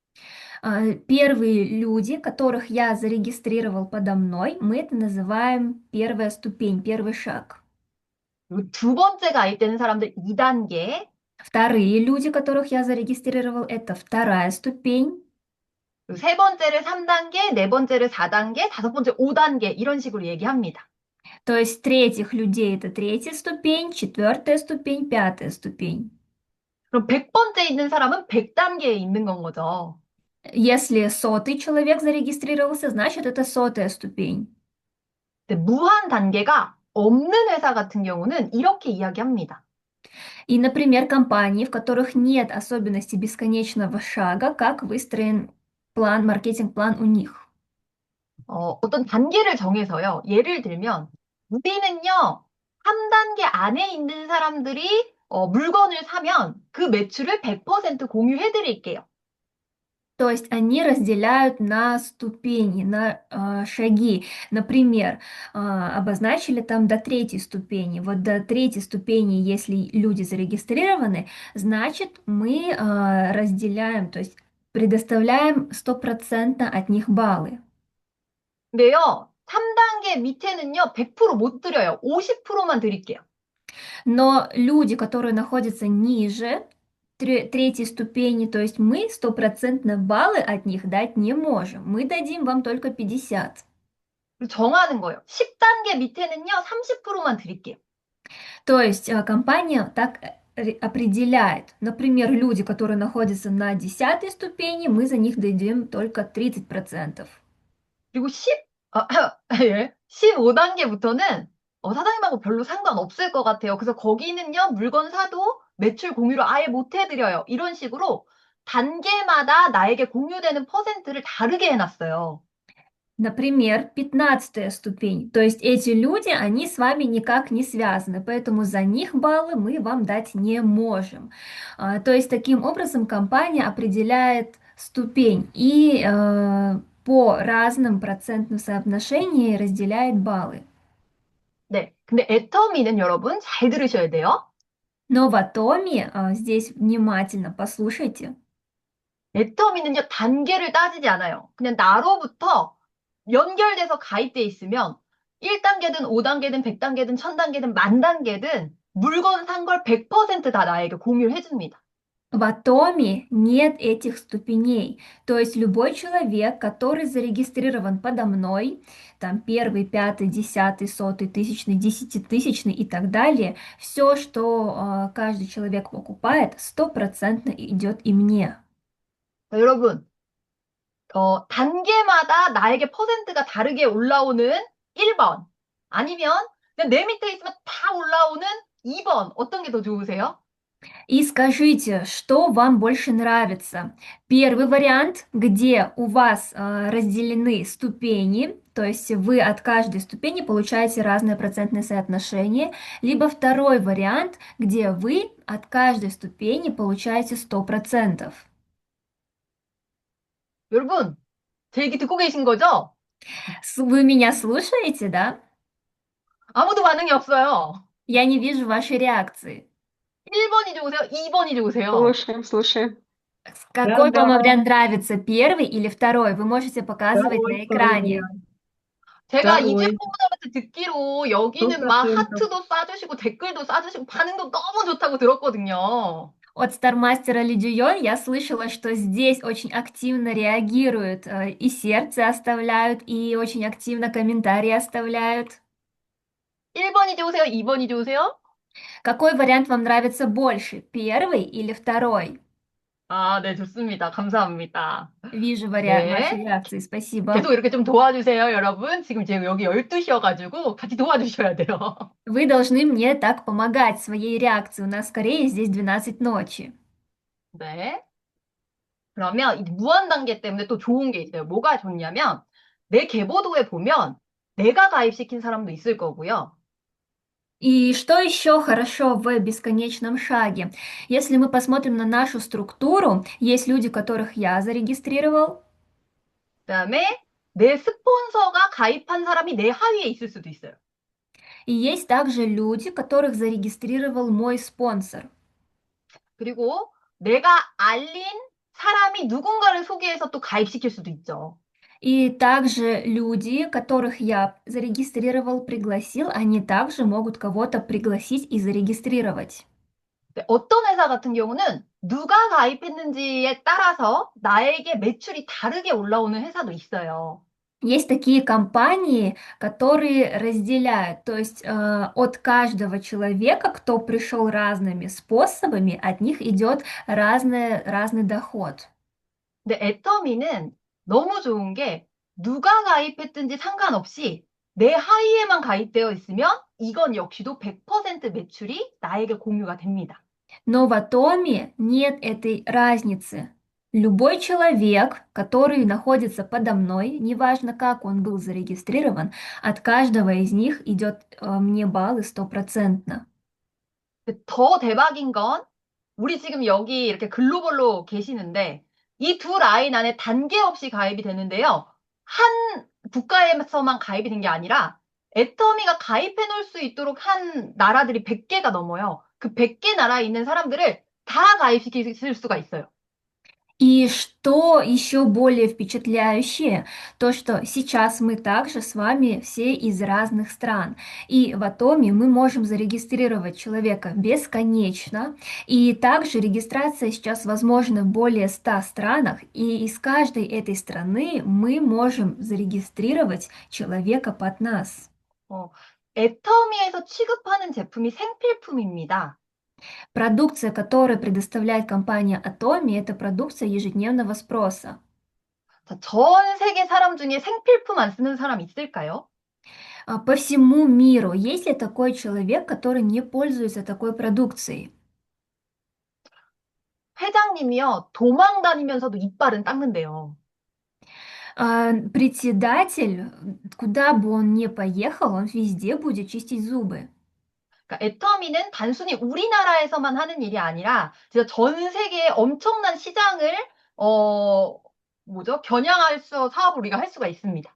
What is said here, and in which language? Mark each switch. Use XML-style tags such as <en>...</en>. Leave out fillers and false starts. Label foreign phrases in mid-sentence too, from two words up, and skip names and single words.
<ru>Первые люди, которых я зарегистрировал подо мной, мы это называем первая ступень, первый шаг.</ru> <ko>그리고 두 번째 가입되는 사람들 2단계,</ko> <ru>Вторые люди, которых я зарегистрировал, это вторая ступень.</ru> <ko>그리고 세 번째를 3단계, 네 번째를 4단계, 다섯 번째 5단계 이런 식으로 얘기합니다.</ko> <ru>То есть третьих людей это третья ступень, четвертая ступень, пятая ступень.</ru> <ko>그럼 100번째 있는 사람은 100단계에 있는 건 거죠.</ko> <ru>Если сотый человек зарегистрировался, значит это сотая ступень.</ru> <ko>근데 무한 단계가 없는 회사 같은 경우는 이렇게 이야기합니다.</ko> <ru>И, например, компании, в которых нет особенностей бесконечного шага, как выстроен план, маркетинг-план у них.</ru> <ko>어떤 단계를 정해서요. 예를 들면, 우리는요, 3단계 안에 있는 사람들이 물건을 사면 그 매출을 100% 공유해 드릴게요.</ko> <ru>То есть они разделяют на ступени, на шаги. Например, обозначили там до третьей ступени. Вот до третьей ступени, если люди зарегистрированы, значит мы разделяем, то есть предоставляем стопроцентно от них баллы.</ru> <ko>근데요, 3단계 밑에는요, 100%못 드려요. 50%만 드릴게요.</ko> <ru>Но люди, которые находятся ниже третьей ступени, то есть мы стопроцентно баллы от них дать не можем. Мы дадим вам только 50.</ru> <ko>그리고 정하는 거예요. 10단계 밑에는요, 30%만 드릴게요.</ko> <ru>То есть компания так определяет. Например, люди, которые находятся на 10 ступени, мы за них дадим только 30%.</ru> <ko>그리고 예, 15단계부터는 사장님하고 별로 상관없을 것 같아요. 그래서 거기는요, 물건 사도 매출 공유를 아예 못 해드려요. 이런 식으로 단계마다 나에게 공유되는 퍼센트를 다르게 해놨어요.</ko> <ru>Например, 15 ступень. То есть эти люди, они с вами никак не связаны, поэтому за них баллы мы вам дать не можем. То есть таким образом компания определяет ступень и по разным процентным соотношениям разделяет баллы.</ru> <ko>네. 근데 애터미는 여러분 잘 들으셔야 돼요.</ko> <ru>Но в Атоме, здесь внимательно послушайте,</ru> <ko>애터미는요, 단계를 따지지 않아요. 그냥 나로부터 연결돼서 가입돼 있으면 1단계든 5단계든 100단계든 1000단계든 만단계든 물건 산 걸 100%다 나에게 공유를 해줍니다.</ko> <ru>в Атоме нет этих ступеней. То есть любой человек, который зарегистрирован подо мной, там первый, пятый, десятый, сотый, тысячный, десятитысячный и так далее, все, что каждый человек покупает, стопроцентно идет и мне.</ru> <ko>자, 여러분, 단계마다 나에게 퍼센트가 다르게 올라오는 1번 아니면 그냥 내 밑에 있으면 다 올라오는 2번 어떤 게 더 좋으세요?</ko> <ru>И скажите, что вам больше нравится? Первый вариант, где у вас разделены ступени, то есть вы от каждой ступени получаете разное процентное соотношение, либо второй вариант, где вы от каждой ступени получаете 100%.</ru> <ko>여러분, 제 얘기 듣고 계신 거죠?</ko> <ru>Вы меня слушаете, да?</ru> <ko>아무도 반응이 없어요.</ko> <ru>Я не вижу вашей реакции.</ru> <ko>1번이 좋으세요? 2번이 좋으세요?</ko> <ru>Слушаем, слушаем. Какой вам вариант нравится, первый или второй? Вы можете показывать на экране.</ru> <ko>제가</ko> <ru>Второй.</ru> <ko>이주연 본부장한테 듣기로 여기는 막 100%. 하트도 쏴주시고 댓글도 쏴주시고 반응도 너무 좋다고 들었거든요.</ko> <ru>От Стармастера Лидюйон я слышала, что здесь очень активно реагируют, и сердце оставляют, и очень активно комментарии оставляют.</ru> <ko>1번이 좋으세요? 2번이 좋으세요?</ko> <ru>Какой вариант вам нравится больше, первый или второй?</ru> <ko>아, 네, 좋습니다. 감사합니다.</ko> <ru>Вижу</ru> <ko>네.</ko> <ru>ваши реакции, спасибо.</ru> <ko>계속 이렇게 좀 도와주세요, 여러분. 지금 제가 여기 12시여가지고 같이 도와주셔야 돼요.</ko> <ru>Вы должны мне так помогать своей реакцией. У нас в Корее здесь 12 ночи.</ru> <ko>네. 그러면 이 무한 단계 때문에 또 좋은 게 있어요. 뭐가 좋냐면 내 계보도에 보면 내가 가입시킨 사람도 있을 거고요.</ko> <ru>И что еще хорошо в бесконечном шаге? Если мы посмотрим на нашу структуру, есть люди, которых я зарегистрировал,</ru> <ko>그다음에 내 스폰서가 가입한 사람이 내 하위에 있을 수도 있어요.</ko> <ru>И есть также люди, которых зарегистрировал мой спонсор.</ru> <ko>그리고 내가 알린 사람이 누군가를 소개해서 또 가입시킬 수도 있죠.</ko> <ru>И также люди, которых я зарегистрировал, пригласил, они также могут кого-то пригласить и зарегистрировать.</ru> <ko>네, 어떤 회사 같은 경우는 누가 가입했는지에 따라서 나에게 매출이 다르게 올라오는 회사도 있어요.</ko> <ru>Есть такие компании, которые разделяют, то есть от каждого человека, кто пришел разными способами, от них идет разный доход.</ru> <ko>근데 애터미는 너무 좋은 게 누가 가입했든지 상관없이 내 하이에만 가입되어 있으면 이건 역시도 100% 매출이 나에게 공유가 됩니다.</ko> <ru>Но в Атоме нет этой разницы. Любой человек, который находится подо мной, неважно как он был зарегистрирован, от каждого из них идет мне баллы стопроцентно.</ru> <ko>근데 더 대박인 건 우리 지금 여기 이렇게 글로벌로 계시는데 이 두 라인 안에 단계 없이 가입이 되는데요. 한 국가에서만 가입이 된 게 아니라 애터미가 가입해 놓을 수 있도록 한 나라들이 100개가 넘어요. 그 100개 나라에 있는 사람들을 다 가입시킬 수가 있어요.</ko> <ru>И что еще более впечатляющее, то что сейчас мы также с вами все из разных стран. И в Атоме мы можем зарегистрировать человека бесконечно. И также регистрация сейчас возможна в более 100 странах. И из каждой этой страны мы можем зарегистрировать человека под нас.</ru> <ko>어, 애터미에서 취급하는 제품이 생필품입니다.</ko> <ru>Продукция, которую предоставляет компания Atomi, это продукция ежедневного спроса.</ru> <ko>자, 전 세계 사람 중에 생필품 안 쓰는 사람 있을까요?</ko> <ru>По всему миру есть ли такой человек, который не пользуется такой продукцией?</ru> <ko>회장님이요, 도망 다니면서도 이빨은 닦는데요.</ko> <ru>Председатель, куда бы он ни поехал, он везде будет чистить зубы.</ru> <ko>그러니까 애터미는 단순히 우리나라에서만 하는 일이 아니라 진짜 전 세계에 엄청난 시장을 어 겨냥할 사업을 우리가 할 수가 있습니다.</ko>